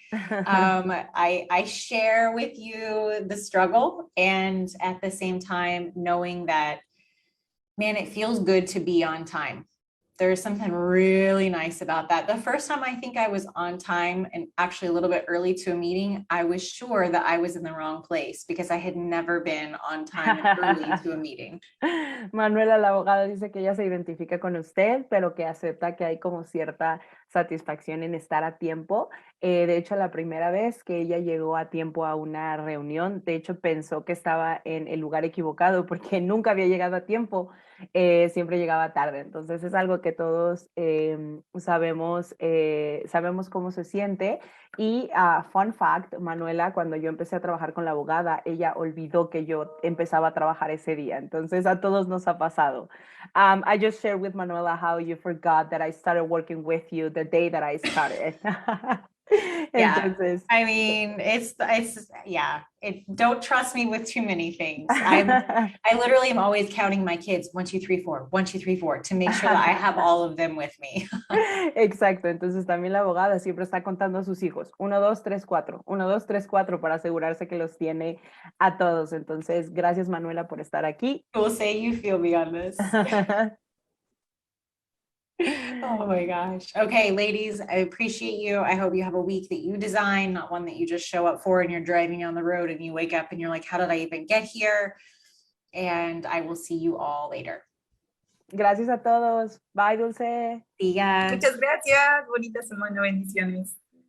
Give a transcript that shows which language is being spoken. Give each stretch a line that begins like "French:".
English: I share with you the struggle and at the same time knowing that, man, it feels good to be on time. There's something really nice about that. The first time I think I was on time and actually a little bit early to a meeting, I was sure that I was in the wrong place because I had never been on time and early to a meeting.
Spanish: Manuela, la abogada, dice que ella se identifica con usted, pero que acepta que hay como cierta satisfacción en estar a tiempo. De hecho, la primera vez que ella llegó a tiempo a una reunión, de hecho pensó que estaba en el lugar equivocado porque nunca había llegado a tiempo, siempre llegaba tarde. Entonces es algo que todos sabemos cómo se siente. Y
English: fun fact,
Spanish: Manuela, cuando yo empecé a trabajar con la abogada, ella olvidó que yo empezaba a trabajar ese día. Entonces a todos nos ha pasado.
English: I just shared with Manuela how you forgot that I started working with you the day that I started. Yeah,
Spanish: Entonces,
English: I mean, don't trust me with too many things. I literally am always counting my kids, 1, 2, 3, 4, 1, 2, 3, 4, to make sure that I have all of them with me.
Spanish: Exacto, entonces también la abogada siempre está contando a sus hijos, 1, 2, 3, 4, 1, 2, 3, 4, para asegurarse que los tiene a todos. Entonces, gracias Manuela por estar aquí.
English: We'll say you feel me on this. Oh my gosh. Okay, ladies, I appreciate you. I hope you have a week that you design, not one that you just show up for and you're driving on the road and you wake up and you're like, how did I even get here? And I will see you all later.
Spanish: Gracias a todos. Bye, Dulce.
English: See ya.
Spanish: Muchas gracias. Bonita semana. Bendiciones.